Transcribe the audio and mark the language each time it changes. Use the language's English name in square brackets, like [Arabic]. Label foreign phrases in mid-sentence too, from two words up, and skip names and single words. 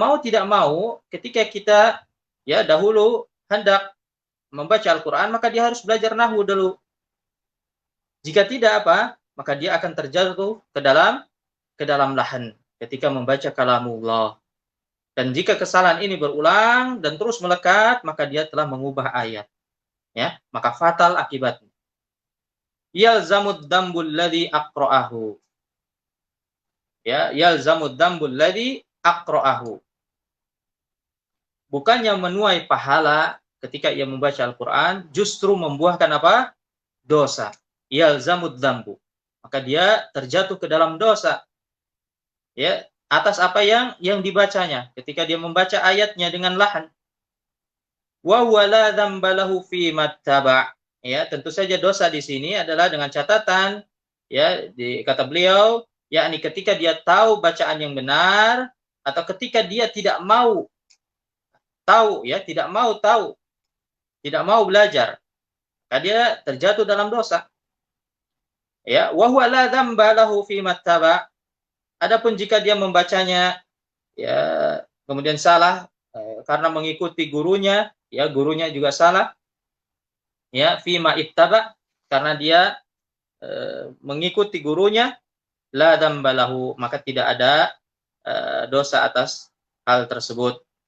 [Indonesian] Mau tidak mau, ketika kita ya dahulu hendak membaca Al-Quran, maka dia harus belajar nahwu dulu. Jika tidak apa, maka dia akan terjatuh ke dalam lahan ketika membaca kalamullah. Dan jika kesalahan ini berulang dan terus melekat, maka dia telah mengubah ayat. Ya, maka fatal akibatnya. [Arabic] يلزمه الذنب الذي أقرأه. يا يلزمه الذنب الذي أقرأه. [Indonesian] Bukannya menuai pahala ketika ia membaca Al-Quran, justru membuahkan apa? [Arabic] Dosa. يلزمه الذنب. [Indonesian] Maka dia terjatuh ke dalam dosa. Ya, atas apa yang dibacanya ketika dia membaca ayatnya dengan lahan. [Arabic] وهو لا ذنب له فيما اتبع. [Indonesian] Ya, tentu saja dosa di sini adalah dengan catatan, ya, di kata beliau, yakni ketika dia tahu bacaan yang benar atau ketika dia tidak mau tahu, ya, tidak mau tahu, tidak mau belajar, maka dia terjatuh dalam dosa. [Arabic] Ya, وهو لا ذنب له فيما اتبع. [Indonesian] Adapun jika dia membacanya ya kemudian salah karena mengikuti gurunya, ya gurunya juga salah, ya [Arabic] فيما اتبع, [Indonesian] karena dia mengikuti gurunya, [Arabic] لا ذنب له, [Indonesian] maka tidak ada dosa atas hal tersebut.